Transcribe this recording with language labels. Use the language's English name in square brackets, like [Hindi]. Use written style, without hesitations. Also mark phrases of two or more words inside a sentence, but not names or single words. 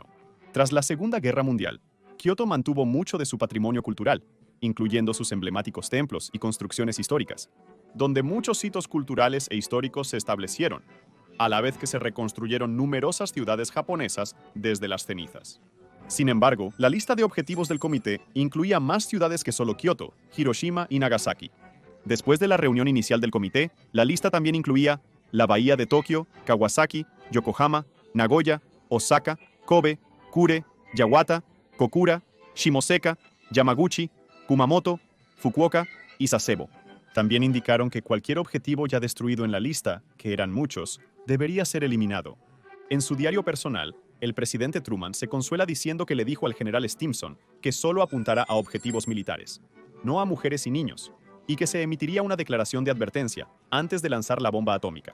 [Spanish] Tras la Segunda Guerra Mundial, Kioto mantuvo mucho de su patrimonio cultural, incluyendo sus emblemáticos templos y construcciones históricas, donde muchos hitos culturales e históricos se establecieron, a la vez que se reconstruyeron numerosas ciudades japonesas desde las cenizas. Sin embargo, la lista de objetivos del comité incluía más ciudades que solo Kioto, Hiroshima y Nagasaki. Después de la reunión inicial del comité, la lista también incluía la bahía de Tokio, Kawasaki, Yokohama, Nagoya, Osaka, Kobe, Kure, Yawata, Kokura, Shimoseka, Yamaguchi, Kumamoto, Fukuoka y Sasebo. También indicaron que cualquier objetivo ya destruido en la lista, que eran muchos, debería ser eliminado. En su diario personal, el presidente Truman se consuela diciendo que le dijo al general Stimson que solo apuntara a objetivos militares, no a mujeres y niños, y que se emitiría una declaración de advertencia antes de lanzar la bomba atómica.